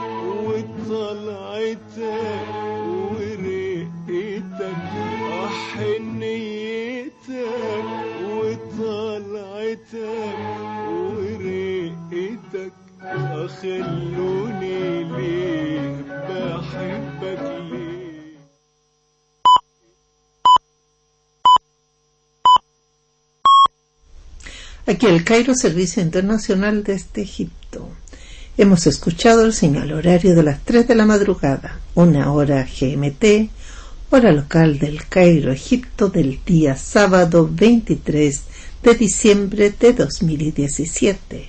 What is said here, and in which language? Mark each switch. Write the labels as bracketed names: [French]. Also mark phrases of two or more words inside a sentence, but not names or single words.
[Arabic] وطلعتك ورقتك، حنيتك وطلعتك ورقتك، خلوني ليه بحبك ليه. [Spanish] Aquí el Cairo, Servicio Internacional desde Egipto. Hemos escuchado el señal horario de las 3 de la madrugada, 1 hora GMT, hora local del Cairo, Egipto, del día sábado 23 de diciembre de 2017.